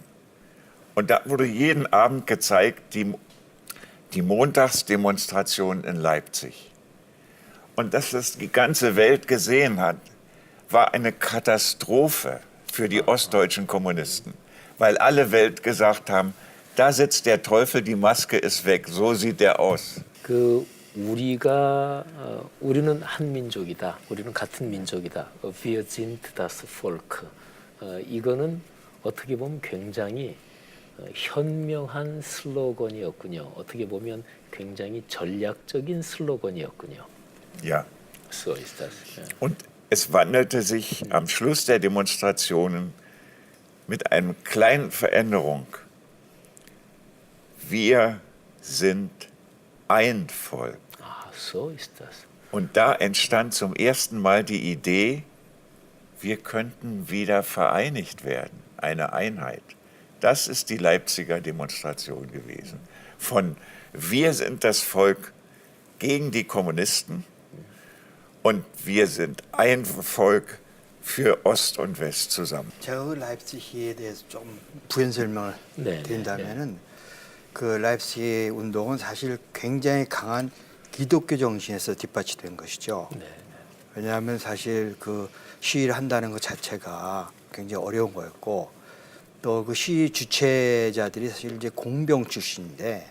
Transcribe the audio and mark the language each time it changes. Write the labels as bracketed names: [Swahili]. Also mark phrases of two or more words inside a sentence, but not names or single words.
[German] Und da wurde jeden Abend gezeigt, die Montagsdemonstration in Leipzig. Und dass das die ganze Welt gesehen hat, war eine Katastrophe für die ostdeutschen Kommunisten, weil alle Welt gesagt haben, da sitzt der Teufel, die Maske ist weg, so sieht er aus. [Korean] 우리는 한 민족이다. 우리는 같은 민족이다. [German] Wir sind das Volk. [Korean] 이거는 어떻게 보면 굉장히 현명한 슬로건이었군요. 어떻게 보면 굉장히 전략적인 슬로건이었군요. [German] Ja. So ist das. Ja. Und es wandelte sich am Schluss der Demonstrationen mit einer kleinen Veränderung. Wir sind ein Volk. so ist das. Und da entstand zum ersten Mal die Idee, wir könnten wieder vereinigt werden, eine Einheit. Das ist die Leipziger Demonstration gewesen. Von wir sind das Volk gegen die Kommunisten und wir sind ein Volk für Ost und West zusammen. [Korean] 제가 그 라이프치히에 대해서 좀 부연 설명을 네, 드린다면은 그 라이프치히 운동은 사실 굉장히 강한 기독교 정신에서 뒷받침된 것이죠. 네. 왜냐하면 사실 그 시위를 한다는 것 자체가 굉장히 어려운 거였고 또 그 시위 주최자들이 사실 이제 공병 출신인데